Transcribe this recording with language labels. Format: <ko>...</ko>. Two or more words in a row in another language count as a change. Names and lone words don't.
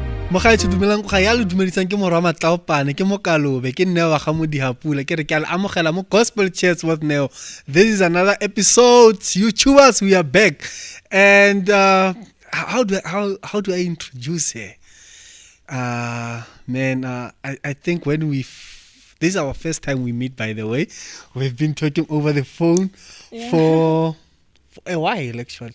<tn>Mogaetso dumelang ga ya le dumedisang ke morwa Matlaopane ke mo Kalobe ke Neo ga mo Dihapula ke re ke a amogela mo Gospel Church with Neo.</tn> <en>This is another episode. YouTubers, we are back. And how do I introduce her? I think when this is our first time we meet, by the way. We've been talking over the phone for a while, actually.</en>